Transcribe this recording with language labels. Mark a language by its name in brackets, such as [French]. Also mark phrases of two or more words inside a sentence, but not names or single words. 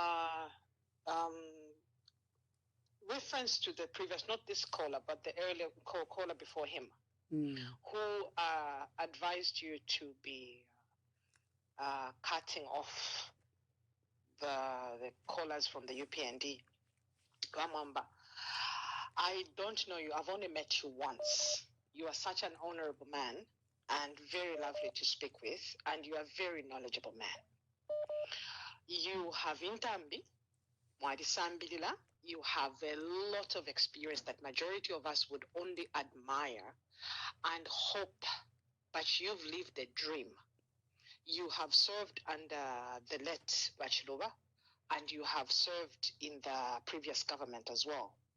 [English] Reference to the previous, not this caller, but the earlier caller before him, who advised you to be cutting off the callers from the UPND. Bamwamba, I don't know you. I've only met you once. You are such an honorable man and very lovely to speak with, and you are a very knowledgeable man. You have [Bemba] intambi, mwadi sambilila. [English] You have a lot of experience that majority of us would only admire and hope, but you've lived a dream. You have served under the late Bachilova, and you have served in the previous government as well.